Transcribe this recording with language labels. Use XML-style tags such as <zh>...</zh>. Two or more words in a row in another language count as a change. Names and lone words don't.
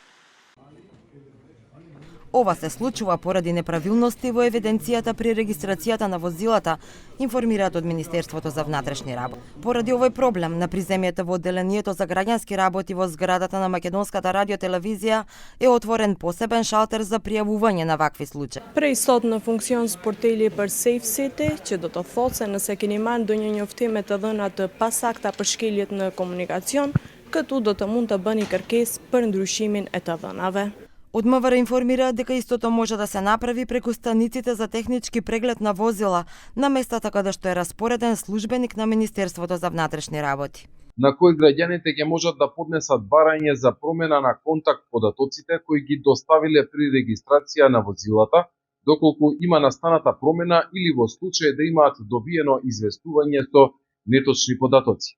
<mk>Ова се случува поради неправилности во евиденцијата при регистрацијата на возилата, информираат од Министерството за внатрешни работи. Поради овој проблем на приземјата во одделението за граѓански работи во зградата на Македонската радиотелевизија е отворен посебен шалтер за пријавување на вакви случаи.</mk> <sq>Preistot në funksion sporteli për Safe City, që do të thotë se nëse keni marrë ndonjë njoftime të dhëna të pasakta për shkeljet në komunikacion, këtu do të mund të bëni kërkesë për ndryshimin e të dhënave.</sq> <mk>Од МВР информираат дека истото може да се направи преку станиците за технички преглед на возила на местата каде што е распореден службеник на Министерството за внатрешни работи, на кој граѓаните ќе можат да поднесат барање за промена на контакт податоците кои ги доставиле при регистрација на возилата, доколку има настаната промена или во случај да имаат добиено известување со неточни податоци.</mk>